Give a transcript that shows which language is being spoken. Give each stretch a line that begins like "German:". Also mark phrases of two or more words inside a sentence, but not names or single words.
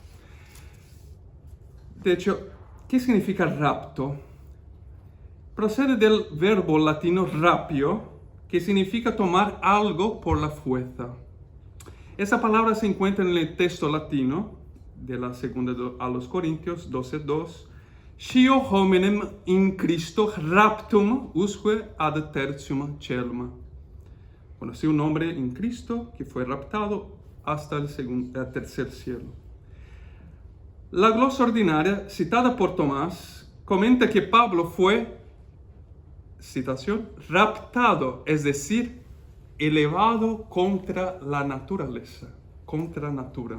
Spanish: De hecho, ¿qué significa rapto? Procede del verbo latino rapio, que significa tomar algo por la fuerza. Esa palabra se encuentra en el texto latino de la segunda a los Corintios 12:2.
Latin: Scio hominem in Christo raptum usque ad tertium celum.
Spanish: Conocí un hombre en Cristo que fue raptado hasta el tercer cielo. La glosa ordinaria, citada por Tomás, comenta que Pablo fue, citación, raptado, es decir, elevado contra la naturaleza, contra natura.